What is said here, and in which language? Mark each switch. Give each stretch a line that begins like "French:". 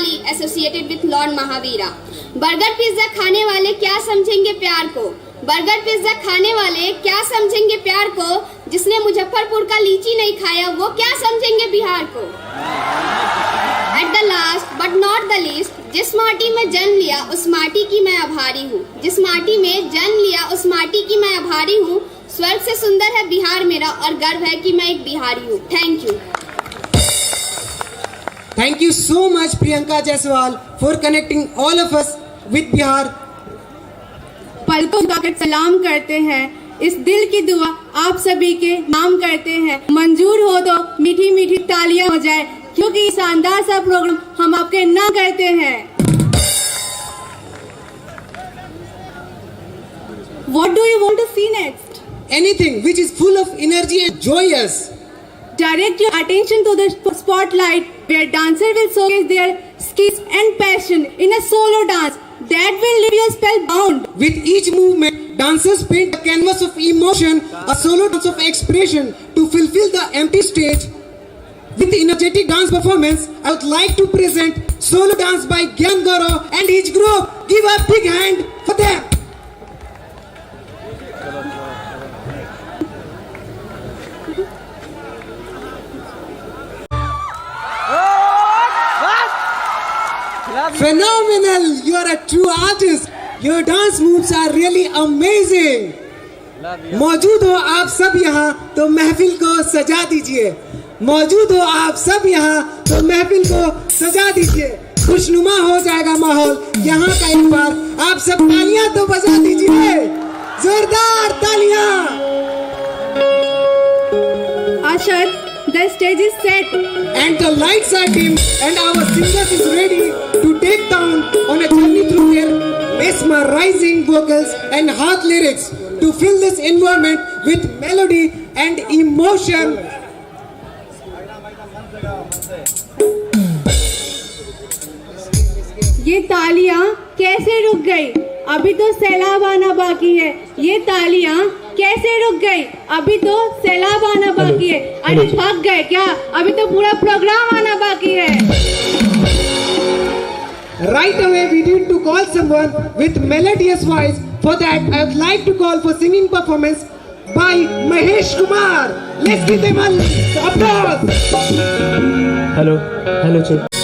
English: associated with
Hindi: Lord Mahavira. Burger pizza खाने वाले क्या समझेंगे प्यार को, बर्गर पिज्जा खाने वाले क्या समझेंगे प्यार को, जिसने मुजफ्फरपुर का लीची नहीं खाया वो क्या समझेंगे बिहार को।
English: at the last but not the least,
Hindi: जिस माटी में जन्म लिया उस माटी की मैं आभारी हूँ, जिस माटी में जन्म लिया उस माटी की मैं आभारी हूँ। स्वर्ग से सुंदर है बिहार मेरा और गर्व है कि मैं एक बिहारी हूँ।
English: Thank you. Thank you so much Priyanka Jaiswal for connecting all of us with Bihar.
Hindi: पलकों उठाकर सलाम करते हैं, इस दिल की दुआ आप सभी के नाम करते हैं। मंजूर हो तो मीठी मीठी तालियां हो जाए, क्योंकि इस शानदार सा प्रोग्राम हम आपके नाम करते हैं।
English: What do you want to see next? Anything which is full of energy and joyous. Direct your attention to the spotlight, where dancers will showcase their skills and passion in a solo dance that will leave you spellbound. With each movement, dancers paint a canvas of emotion, a solo dance of expression to fulfill the empty stage. With the energetic dance performance, I would like to present solo dance by Gyan Gaurav and his group. Give a big hand for them. Phenomenal! You are a true artist. Your dance moves are really amazing.
Hindi: मौजूद हो आप सब यहाँ तो महफिल को सजा दीजिए, मौजूद हो आप सब यहाँ तो महफिल को सजा दीजिए। खुशनुमा हो जाएगा माहौल यहाँ का। एक बार आप सब तालियां तो बजा दीजिए, जोरदार तालियां।
English: Ashad, the stage is set and the lights are dim and our singers is ready to take down on a journey through their mesmerizing vocals and hard lyrics to fill this environment with melody and emotion.
Hindi: ये तालियां कैसे रुक गई? अभी तो सैलाब आना बाकी है। ये तालियां कैसे रुक गई? अभी तो सैलाब आना बाकी है। अरे थक गए क्या? अभी तो पूरा प्रोग्राम आना बाकी है।
English: Right away, we need to call someone with melodious voice. For that, I would like to call for singing performance by Mahesh Kumar. Let's give them an applause. Hello, check.